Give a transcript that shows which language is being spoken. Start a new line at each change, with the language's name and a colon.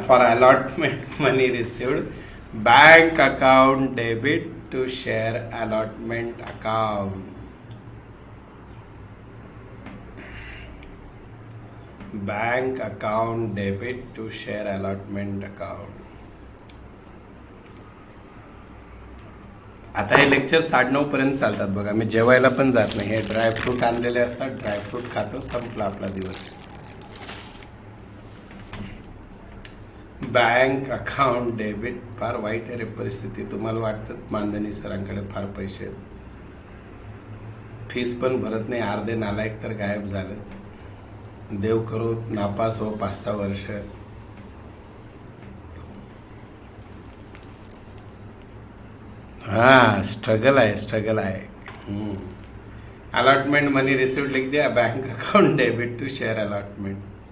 English: For allotment money received, bank account debit to share allotment account. Bank account debit to share allotment account.
Marathi: आता हे lecture 9:30 पर्यंत चालतात बघा. मी जेवायला पण जात नाही. हे ड्रायफ्रूट आणलेले असतात, ड्रायफ्रूट खातो, संपला आपला दिवस.
English: Bank account debit.
Marathi: फार वाईट आहे रे परिस्थिती. तुम्हाला वाटतं मानधनी सरांकडे फार पैसे आहेत, फीस पण भरत नाही, अर्धे नालायक तर गायब झाले. देव करो नापास हो 5-6 वर्ष. हाँ, स्ट्रगल आहे, स्ट्रगल आहे.
English: allotment money received
Hindi: लिख दिया.
English: Bank account debit to share allotment.